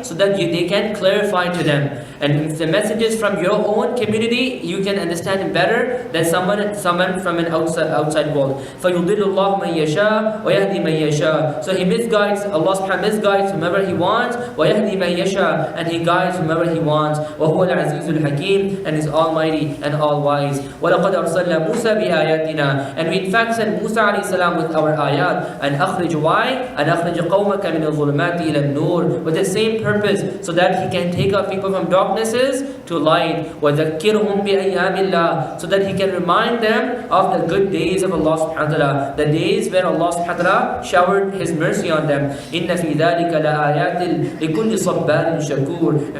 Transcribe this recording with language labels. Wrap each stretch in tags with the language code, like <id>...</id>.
<en>So that they can clarify to them. And if the message is from your own community, you can understand it better than someone from an outside world.</en> <ar>فَيُضِلُّ اللَّهُ مَنْ يَشَاءُ وَيَهْدِي مَنْ يَشَاءُ.</ar> <en>So He misguides, Allah subhanahu wa ta'ala misguides whomever He wants.</en> <ar>وَيَهْدِي مَنْ يَشَاءُ,</ar> <en>and He guides whomever He wants.</en> <ar>وَهُوَ الْعَزِيزُ الْحَكِيمُ,</ar> <en>and is almighty and all wise.</en> <ar>وَلَقَدْ أَرْسَلْنَا مُوسَى بِآيَاتِنَا, بِآيَاتِنَا.</ar> <en>And we in fact sent Musa alayhi salam with our ayat. And أَخْرِجْ why?</en> <ar>And أَخْرِجْ قَوْمَكَ مِنَ الظُّلُمَاتِ إِلَى النُّورِ.</ar> <en>With the same purpose, so that he can take out people from darknesses to light.</en> <ar>وَذَكِّرْهُمْ بِأَيَّامِ اللَّهِ.</ar> <en>So that he can remind them of the good days of Allah subhanahu wa ta'ala. The days when Allah subhanahu wa ta'ala showered His mercy on them.</en> <ar>إِنَّ فِي ذَلِكَ لَآيَاتٍ لِكُلِّ صَبَّارٍ شَكُورٍ.</ar>